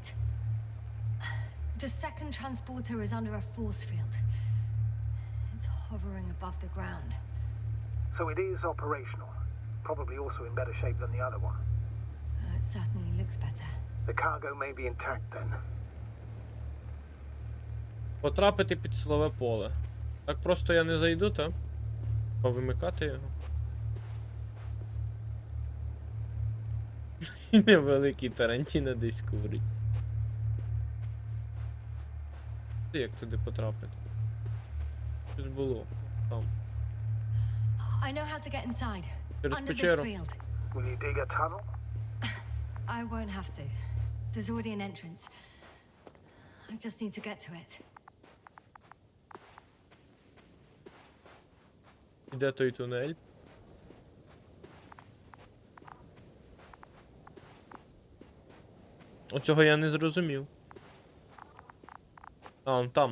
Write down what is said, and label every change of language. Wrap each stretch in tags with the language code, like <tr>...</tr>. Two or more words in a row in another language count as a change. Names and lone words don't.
<en>The second transporter is under a force field. It's hovering above the ground. So it is operational. Probably also in better shape than the other one. It certainly looks better. The cargo may be intact then.</en> <uk>Потрапити під силове поле. Так просто я не зайду, та? Повимикати його. І невеликий Тарантіно десь курить. Як туди потрапити? Щось було. Там.</uk> <en>I know how to get inside.</en> <uk>Через</uk> <en>Under this</en> <uk>печеру.</uk> <en>field. Will you dig a tunnel? I won't have to. There's already an entrance. I just need to get to it.</en> <uk>Де той тунель? Оцього я не зрозумів. А, он там.</uk>